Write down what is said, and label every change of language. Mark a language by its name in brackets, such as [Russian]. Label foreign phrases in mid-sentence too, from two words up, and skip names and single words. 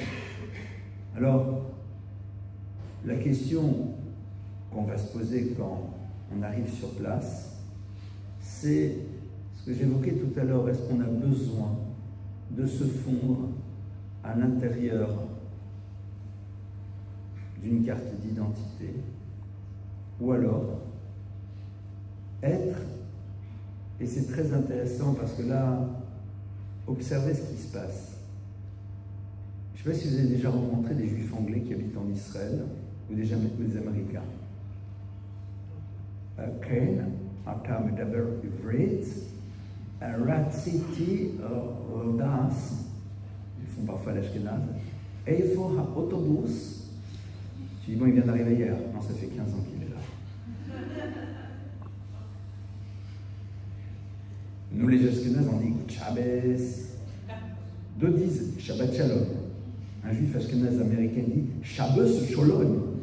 [French] Alors, la question qu'on va se poser quand on arrive sur place, c'est ce que j'évoquais tout à l'heure, est-ce qu'on a besoin de se fondre à l'intérieur d'une carte d'identité, ou alors être, et c'est très intéressant parce que là, observez ce qui se passe. Je ne sais pas si vous avez déjà rencontré des juifs anglais qui habitent en Israël ou des Américains. [Hebrew] כן, אתה מדבר עברית, רציתי לדעת, [French] ils font parfois l'Ashkenaz, [Hebrew] איפה האוטובוס? [French] Je dis, bon, il vient d'arriver hier. Non, ça fait 15 ans qu'il est là. Nous, les Ashkenaz, on dit Shabbos. D'autres disent [Hebrew] Shabbat Shalom. [French] Un juif Ashkenaz américain dit [Hebrew] Shabbos Shalom.